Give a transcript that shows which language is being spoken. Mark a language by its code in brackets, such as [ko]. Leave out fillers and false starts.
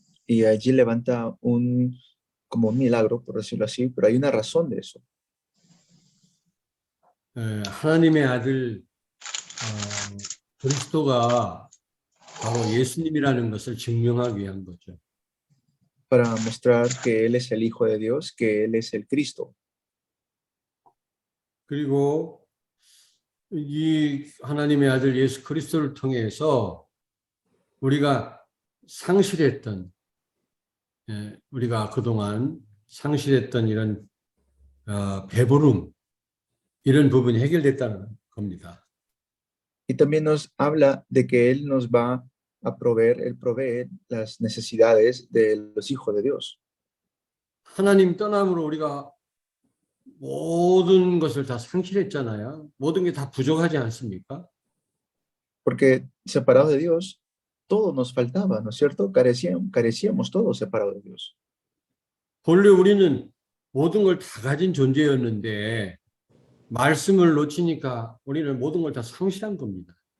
[es] Y allí levanta como un milagro, por decirlo así, pero hay una razón de eso. [ko] 하나님의 아들 그리스도가 바로 예수님이라는 것을 증명하기 위한 거죠. [es] Para mostrar que él es el Hijo de Dios, que él es el Cristo. [ko] 그리고 이 하나님의 아들 예수 그리스도를 통해서 우리가 상실했던 우리가 그동안 상실했던 이런 배부름 이런 부분이 해결됐다는 겁니다. [es] Y también nos habla de que él nos va a proveer, él provee las necesidades de los hijos de Dios. [ko] 하나님 떠남으로 우리가 모든 것을 다 상실했잖아요. 모든 게 다 부족하지 않습니까? [es] Porque separados de Dios, todo nos faltaba, ¿no es cierto? Carecíamos todos separados de Dios. [ko] 본래 우리는 모든 걸 다 가진 존재였는데 말씀을 놓치니까 우리는 모든 걸 다 상실한 겁니다.